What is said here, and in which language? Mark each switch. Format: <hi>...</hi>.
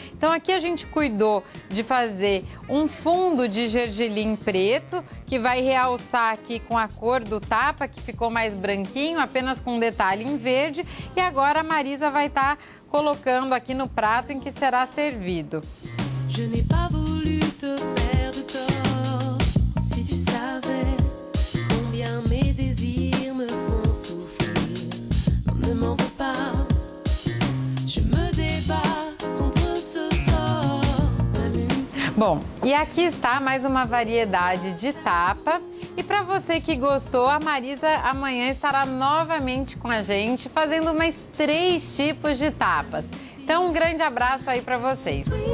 <pt>Então aqui a gente cuidou de fazer um fundo de gergelim preto, que vai realçar aqui com a cor do tapa, que ficou mais branquinho, apenas com um detalhe em verde. E agora a Marisa vai estar colocando aqui no prato em que será servido.</pt> <fr>Je n'ai pas voulu te faire de tort, si tu savais combien mes désirs me font souffrir. Ne m'en veux pas, je me débat contre ce sort.</fr> <pt>Bom, e aqui está mais uma variedade de tapa. E para você que gostou, a Marisa amanhã estará novamente com a gente, fazendo mais 3 tipos de tapas. Então, um grande abraço aí para vocês.</pt>